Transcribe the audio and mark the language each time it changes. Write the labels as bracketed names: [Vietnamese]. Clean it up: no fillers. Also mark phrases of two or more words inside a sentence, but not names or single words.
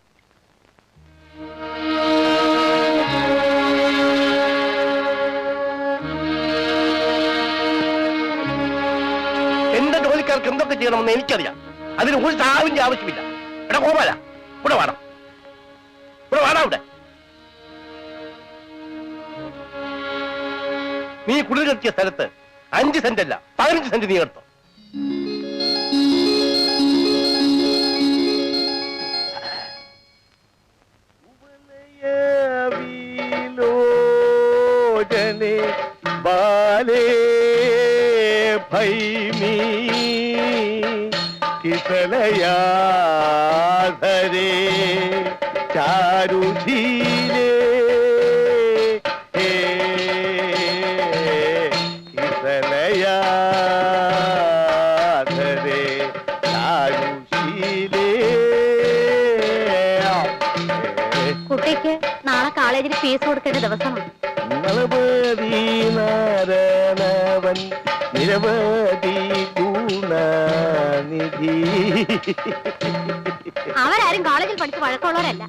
[Malayalam] എന്റെ ജോലിക്കാർക്ക് എന്തൊക്കെ ചെയ്യണമെന്ന് എനിക്കറിയാം. അതിന് ഒരു സഹാവിന്റെ ആവശ്യമില്ല. എടാ ഗോപാല, ഇവിടെ വേണം, ഇവിടെ വേണം. ഇവിടെ നീ കുടിൽ കെട്ടിയ സ്ഥലത്ത് 5 സെന്റ് അല്ല 15 സെന്റ് നീ എടുത്തോ. [Sanskrit] बाले भैमी किसलया धरे चारु धीरे किसलया धरे चारु शीले. [Malayalam] കുട്ടിക്ക് നാളെ കോളേജിൽ ഫീസ് കൊടുക്കേണ്ട ദിവസമാണ്. നിരവധി നാരണവൻ നിരവധി ഗുണനിധി. അവരാരും കോളേജിൽ പഠിച്ച് വഴക്കമുള്ളവരല്ല.